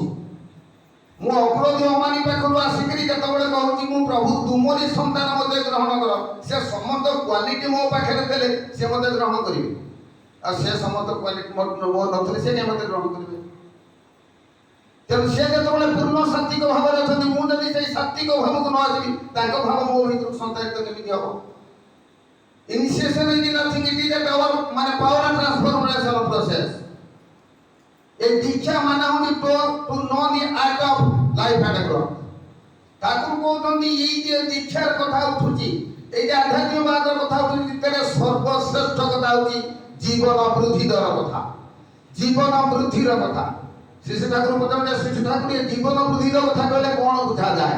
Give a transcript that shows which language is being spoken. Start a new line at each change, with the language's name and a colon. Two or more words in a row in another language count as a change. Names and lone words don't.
Odia: ମୁଁ ଅକ୍ରୋଧୀ ଅମାନି ପାଖରୁ ଆସିକିରି ଯେତେବେଳେ କହୁଛି ମୁଁ ପ୍ରଭୁ ତୁମରି ସନ୍ତାନ ମତେ ଗ୍ରହଣ କର, ସେ ସମସ୍ତ କ୍ୱାଲିଟି ମୋ ପାଖରେ ଦେଲେ ସେ ମତେ ଗ୍ରହଣ କରିବେ। ଆଉ ସେ ସମସ୍ତ କ୍ୱାଲିଟି ମୋ ନଥିଲେ ସେ ମତେ ଗ୍ରହଣ କରିବେ। ତେଣୁ ସେ ଯେତେବେଳେ ପୂର୍ଣ୍ଣ ସାତ୍ତ୍ୱିକ ଭାବରେ ଅଛନ୍ତି, ମୁଁ ଯଦି ସେଇ ସାତ୍ତ୍ୱିକ ଭାବକୁ ନ ଆସିବି, ତାଙ୍କ ଭାବ ମୋ ଭିତରୁ ସଞ୍ଚାରିତ କେମିତି ହବ?
English: Initiation is nothing, it is a power, ମାନେ power transformation process.
Odia: ଏ ଦୀକ୍ଷା ମାନେ ହଉଛି
English: to know the art of life and growth.
Odia: ଠାକୁର କହୁଛନ୍ତି ଏଇ ଯେ ଦୀକ୍ଷାର କଥା ଉଠୁଛି, ଏଇ ଯେ ଆଧ୍ୟାତ୍ମିକବାଦର କଥା ଉଠୁଛି, ଭିତରେ ସର୍ବଶ୍ରେଷ୍ଠ କଥା ହଉଛି ଜୀବନ ବୃଦ୍ଧିର କଥା, ଜୀବନ ବୃଦ୍ଧିର କଥା। ଶ୍ରୀ ଠାକୁର ପଚାରୁଛନ୍ତି ଶ୍ରୀ ଠାକୁର ଏ ଜୀବନ ବୃଦ୍ଧିର କଥା କହିଲେ କ'ଣ ବୁଝାଯାଏ?